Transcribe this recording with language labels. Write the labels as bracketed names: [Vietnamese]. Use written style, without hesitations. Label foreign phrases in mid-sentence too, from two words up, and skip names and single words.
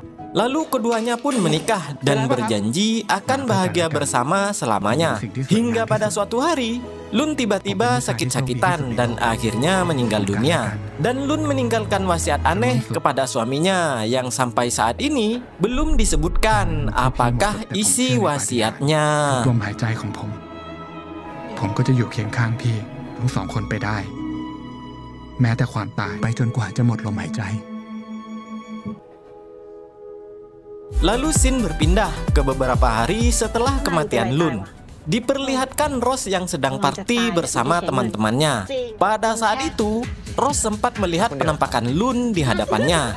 [Indonesian] Lalu keduanya pun menikah dan berjanji akan bahagia bersama selamanya. Hingga pada suatu hari, Lun tiba-tiba sakit-sakitan dan akhirnya meninggal dunia. Dan Lun meninggalkan wasiat aneh kepada suaminya yang sampai saat ini belum disebutkan apakah isi wasiatnya. [Thai] ทั้งสองคนไปได้แม้แต่ความตายไปจนกว่าจะหมดลมหายใจ [Indonesian] Lalu scene berpindah ke beberapa hari setelah kematian Lun. Diperlihatkan Rose yang sedang party bersama teman-temannya. Pada saat itu, Rose sempat melihat penampakan Lun di hadapannya.